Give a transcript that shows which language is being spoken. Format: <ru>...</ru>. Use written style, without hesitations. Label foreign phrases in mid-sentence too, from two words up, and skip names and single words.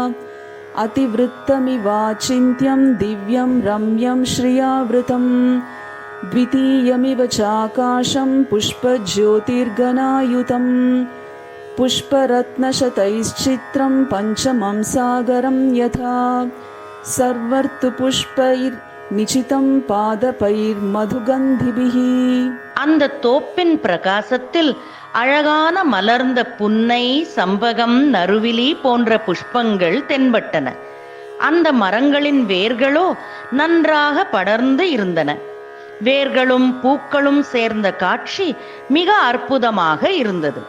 <sa>अतिवृत्तमिवाचिन्त्यं दिव्यं रम्यं श्रियावृतं द्वितीयमिव चाकाशं पुष्पज्योतिर्गणायुतं पुष्परत्नशतैश्चित्रं पञ्चमं सागरं यथा सर्वर्तु पुष्पैर्निचितं पादपैर्मधुगन्धिभिः.</sa> <ta>அந்த தோப்பின் பிரகாசத்தில் அழகான மலர்ந்த புன்னை, சம்பகம், நறுவிலி போன்ற புஷ்பங்கள் தென்பட்டன. அந்த மரங்களின் வேர்களோ நன்றாக படர்ந்து இருந்தன. வேர்களும் பூக்களும் சேர்ந்த காட்சி மிக அற்புதமாக இருந்தது.</ta>